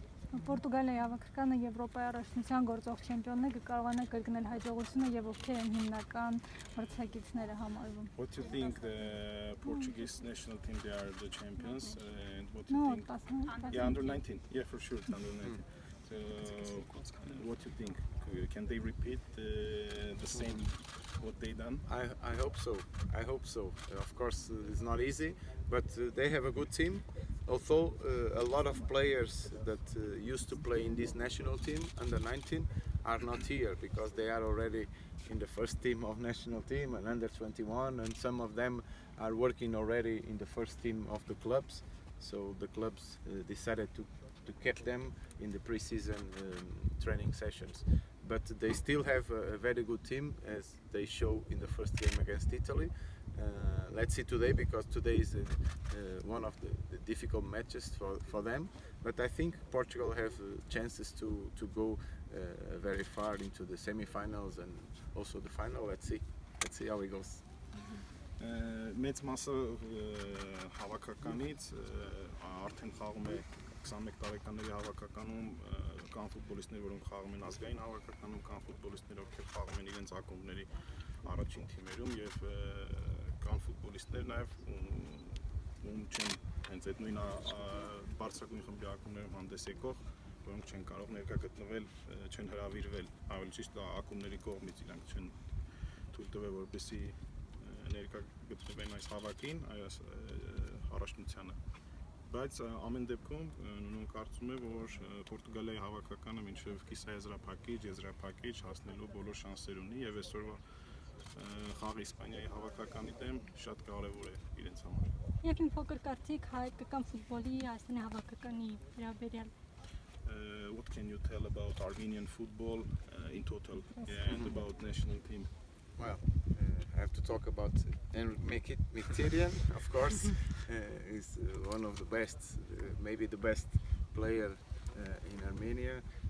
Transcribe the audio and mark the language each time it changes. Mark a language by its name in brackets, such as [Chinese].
[Armenian] Պորտուգալիայի հավաքականը Եվրոպայի առաջնության գործող չեմպիոնն է, կկարողանա կրկնել հաջողությունը եւ ովքեր են հիմնական մրցակիցները համարվում. [English] What do you think the Portuguese national team, they are the champions, and what do you think? Yeah, under 19. Yeah, for sure, it's under 19. So what do you think? Can they repeat the same what they done? I hope so. I hope so. Of course, it's not easy, but they have a good team. Although a lot of players that used to play in this national team under 19 are not here because they are already in the first team of national team and under 21, and some of them are working already in the first team of the clubs. So the clubs decided to keep them in the pre-season training sessions. But they still have a very good team, as they show in the first game against Italy. Let's see today, because today is one of the difficult matches for them. But I think Portugal have chances to go very far into the semi-finals and also the final. Let's see how it goes. [Armenian] Մեծ մասը հավաքականից արդեն խաղում է 21 տարեկանների հավաքականում, կան ֆուտբոլիստներ, որոնք խաղում են ազգային հավաքականում, կան ֆուտբոլիստներ, ովքեր խաղում են իրենց ակումբների առաջին թիմերում եւ կան ֆուտբոլիստներ նաեւ ում չեն հենց այդ նույն բարձրագույն խմբի ակումբներում հանդես եկող, որոնք չեն կարող ներկա գտնվել, չեն հրավիրվել, ավելի ճիշտ ակումբների կողմից իրանք չեն թույլ տվել, որպեսզի ներկա գտնվեն այս հավաքին, այս առաջնությանը։ Բայց ամեն դեպքում նույն կարծում է, որ Պորտուգալիայի հավաքականը մինչև կիսաեզրափակիչ, եզրափակիչ հասնելու բոլոր շանսեր ունի եւ այսօրվա խաղը Իսպանիայի հավաքականի դեմ շատ կարևոր է իրենց համար։ Եվ մի փոքր կարծիք հայկական ֆուտբոլի Հայաստանի հավաքականի վերաբերյալ։ [English] What can you tell about Armenian football in total and about national team? Well, I have to talk about Mkhitaryan, of course. He's one of the best, maybe the best player in Armenia.